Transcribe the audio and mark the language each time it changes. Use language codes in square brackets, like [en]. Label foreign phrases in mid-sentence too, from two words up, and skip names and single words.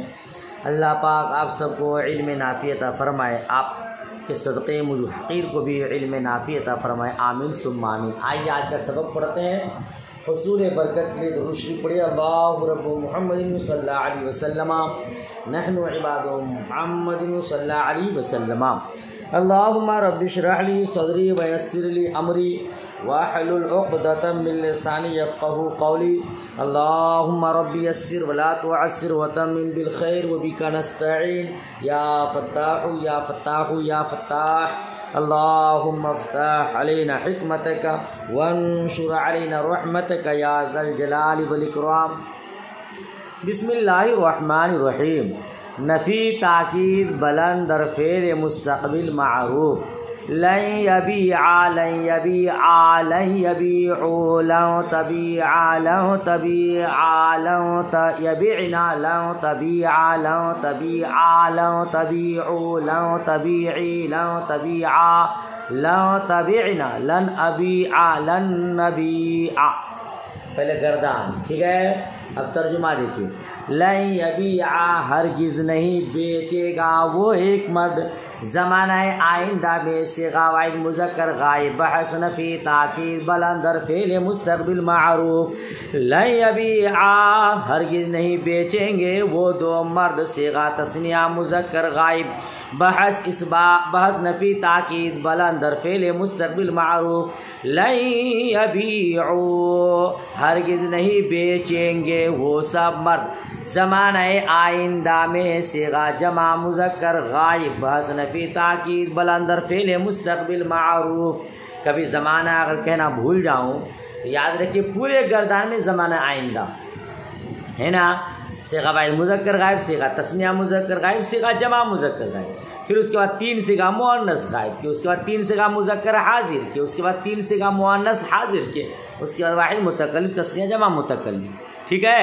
[ur] اللہ پاک آپ سب کو علم نافع عطا فرمائے، آپ کے صدقے مجھ حقیر کو بھی علم نافع عطا فرمائے، [ar] آمین ثم آمین۔ [ur] آئیے آج کا سبق پڑھتے ہیں۔ حصول برکت کے لیے درود شریف پڑھیے۔ [ar] اللہ رب محمد صلی اللہ علیہ وسلم، نحن عباد محمد صلی اللہ علیہ وسلم۔ اللہم رب اشرح لی صدری ویسر لی امری واحلل عقدۃ من لسانی یفقہوا قولی۔ اللہم رب یسر ولا تعسر وتمم بالخیر وبک نستعین یا فتاح یا فتاح یا فتاح۔ اللہم افتح علینا حکمتک وانشر علینا رحمتک یا ذا الجلال والاکرام۔ بسم اللہ الرحمن الرحیم۔ [ur] نفی تاکید بلند در فعل مستقبل معروف۔ [ar] لن یبیع لن یبیع لن یبیعوا لن تبیع لن تبیع لن یبیعنا لن تبیع لن تبیع لن تبیعوا لن تبیعی لن تبیع لن تبیعنا لن ابیع لن نبیع۔ [ur] پہلے گردان، ٹھیک ہے؟ اب ترجمہ دیکھیے۔ [ar] لن یبیع [ur] ہرگز نہیں بیچے گا وہ ایک مرد، زمانہ آئندہ میں صیغہ واحد مذکر غائب بحث نفی تاکید بلند در فعل مستقبل معروف۔ [ar] لن یبیع [ur] ہرگز نہیں بیچیں گے وہ دو مرد، صیغہ تثنیہ مذکر غائب بحث بحث نفی تاکید بلند در فعل مستقبل معروف۔ [ar] لن یبیعوا [ur] ہرگز نہیں بیچیں گے وہ سب مرد، زمانہ آئندہ میں صیغہ جمع مذکر غائب بحث نفی تاکید بلند در فعل مستقبل معروف۔ کبھی زمانہ اگر کہنا بھول جاؤں تو یاد رکھیے پورے گردان میں زمانہ آئندہ ہے نا، صیغہ واحد مذکر غائب، صیغہ تثنیہ مذکر غائب، صیغہ جمع مذکر غائب، پھر اس کے بعد تین صیغہ مؤنث غائب کے، اس کے بعد تین صیغہ مذکر حاضر کے، اس کے بعد تین صیغہ مؤنث حاضر کے، اس کے بعد واحد متکلم تثنیہ جمع متکلم، ٹھیک ہے؟